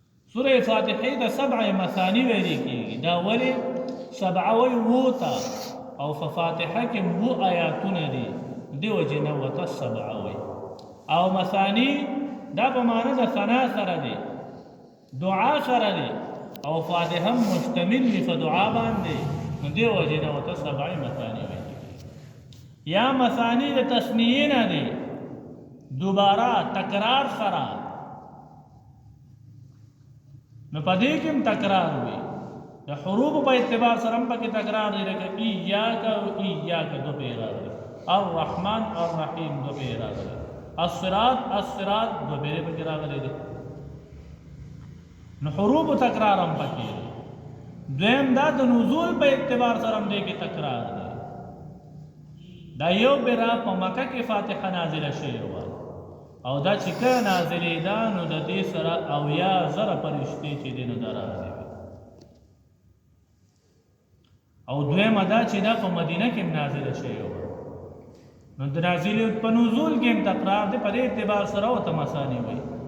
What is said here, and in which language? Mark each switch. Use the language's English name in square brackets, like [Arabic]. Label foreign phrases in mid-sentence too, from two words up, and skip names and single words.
[Pashto] سوره فاتحه د 7 مثانی ویل کیږي دا ولی 7 وی وتا او فاتحه کې وو آیاتونه دي دیو جنا وتا 7 وی او مثانی دا په معنی د ثنا سره دي دعا سره دي او فاتحه مشتمل دی په دعا باندې دیو جنا وتا 7 مثانی وی یا مثانی د تسنیه نه دي دوباره تکرار سره نو پدې کې تکرار وي د حروف په اعتبار سره هم پکې تکرار دی لکه ایاک او ایاک دو پیرا دی [Arabic] الرحمن الرحیم [Pashto] دو پیرا دی [Arabic] الصراط الصراط [Pashto] دو پیرا پکې راغلي دي نو حروف تکرار هم پکې دویم دا د نزول په اعتبار سره هم دې کې تکرار دی دا یو بیره په مکه کې فاتحه نازله شوې وه او دا چې کله نازلېده نو د دې سره اویا زره فرشتې چې دي نو دا راغلي او دویمه دا چې دا په مدینه کې نازله شوې وه نو د نازلې په نزول کې هم تکرار دی په دې اعتبار سره ورته مثاني وایي